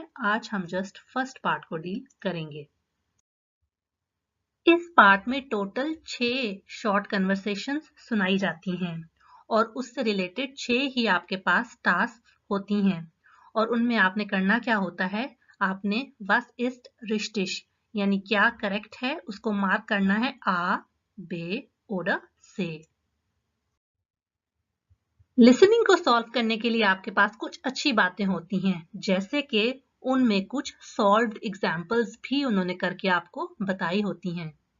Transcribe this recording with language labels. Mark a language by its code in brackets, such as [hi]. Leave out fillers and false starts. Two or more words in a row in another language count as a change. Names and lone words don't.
[hi] आज हम [en] just first part [hi] को डील करेंगे। इस पार्ट में टोटल 6 [en] short conversations [hi] सुनाई जाती हैं और उससे रिलेटेड 6 ही आपके पास टास्क होती हैं और उनमें आपने करना क्या होता है, आपने [de] was ist richtig [hi] यानी क्या करेक्ट है उसको मार्क करना है A, B oder C। लिसनिंग को सॉल्व करने के लिए आपके पास कुछ अच्छी बातें होती हैं, जैसे कि उनमें कुछ [en] solved examples [hi] भी उन्होंने करके आपको बताई होती हैं।